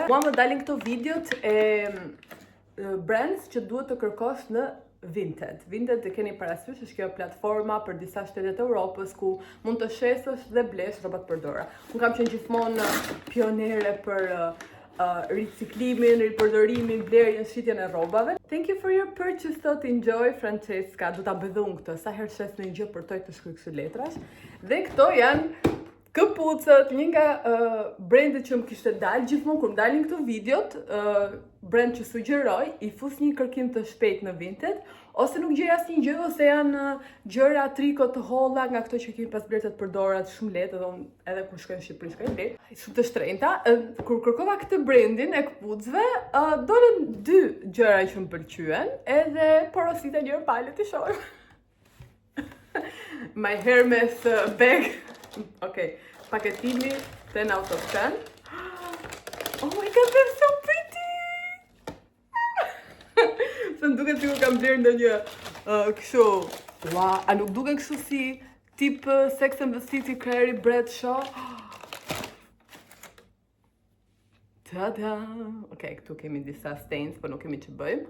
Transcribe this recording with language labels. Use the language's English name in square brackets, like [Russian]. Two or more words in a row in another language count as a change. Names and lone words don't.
[Albanian] Mua më dalin këto videot e brands që duhet të kërkosh në Vinted. Vinted e keni parasysh, është kjo platforma për disa shtete të Europës ku mund të shesësh dhe blesh rroba të përdorura. Unë kam qenë gjithmonë pionere për riciklimin, ripërdorimin, blerjen, shitjen e rrobave. [English] Thank you for your purchase, thot enjoy Francesca. [Albanian] Du ta bëj dhe unë këtë, sa herë shes në një gjë përtoj të shkruaj këto letrash. Dhe këto janë këpucët, një nga brandet që më kishte dalë gjithmonë kur më dalin këto videot, brand që sugjeroj, i fus një kërkim të shpejt në Vinted, ose nuk gjej asnjë gjë, ose janë gjëra triko të holla nga këto që kemi pas blerë të përdorat shumë lehtë, edhe unë edhe kur shkoj në Shqipëri shkoj ble, shumë të shtrenjta. Kur kërkova këtë brandin e këpucëve, dolën dy gjëra që më pëlqyen, edhe porosita njëra palë të shohim. [English] My Hermes bag. [Albanian] Okay, paketimi [English] 10 out of 10. Oh my god, they're so pretty! [Albanian] Se më duket sikur kam blerë ndonjë kështu. Wow, a nuk duket kështu si tip Sex and the City Carrie Bradshaw? Tada! Okay, këtu kemi disa stains, po nuk kemi që bëjmë.